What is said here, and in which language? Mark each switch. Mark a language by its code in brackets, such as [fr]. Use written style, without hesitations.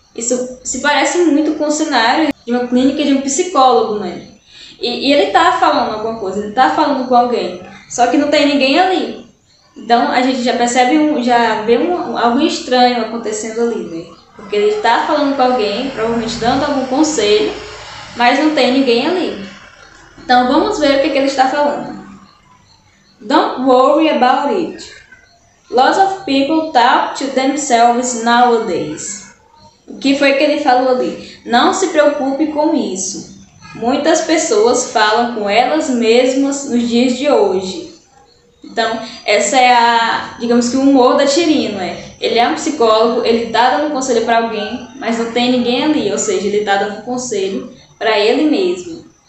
[pt] Isso se parece muito com o cenário de uma clínica de um psicólogo, E ele está falando alguma coisa, ele está falando com alguém, só que não tem ninguém ali. Então a gente já percebe, já vê algo estranho acontecendo ali, Porque ele está falando com alguém, provavelmente dando algum conselho, mas não tem ninguém ali. Então vamos ver o que ele está falando. [en] Don't worry about it. Lots of people talk to themselves nowadays. [pt] O que foi que ele falou ali? Não se preocupe com isso. Muitas pessoas falam com elas mesmas nos dias de hoje. Então, essa é digamos que o humor da tirinha, Ele é um psicólogo, ele está dando conselho para alguém, mas não tem ninguém ali, ou seja, ele está dando conselho para ele mesmo.